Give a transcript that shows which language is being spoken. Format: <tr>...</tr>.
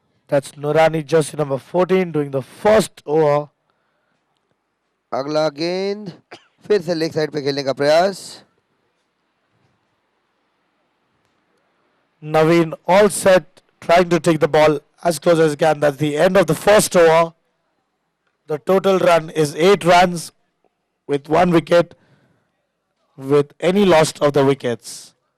<en>That's Nurani, jersey number 14, doing the first over.</en> <hi>अगला गेंद फिर से लेग साइड पे खेलने का प्रयास</hi> <en>Naveen all set, trying to take the ball as close as he can. That's the end of the first over. The total run is 8 runs with 1 wicket, with any loss of the wickets.</en>